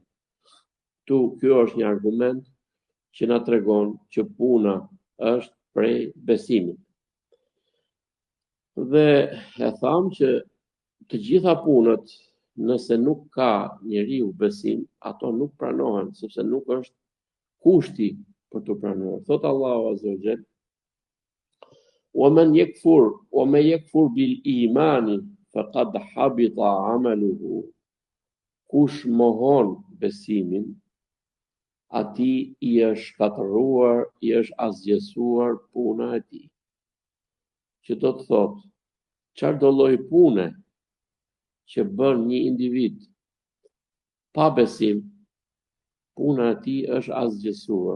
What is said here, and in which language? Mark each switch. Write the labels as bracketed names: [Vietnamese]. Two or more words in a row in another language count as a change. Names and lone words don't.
[Albanian] Ky është një argument që na tregon që puna është prej besimit. Dhe e tham që të gjitha punët, nëse nuk ka njeriu besim, ato nuk pranohen, sepse nuk është kushti për të pranuar. Thot Allahu [Arabic] عز وجل: ومن يكفر بالإيمان فقد حبط عمله. [Albanian] Kush mohon besimin, ati i është shkatëruar, i është asgjësuar puna e tij. Që do të thotë, çfarëdo lloj pune që bën një individ pa besim, puna e tij është asgjësuar.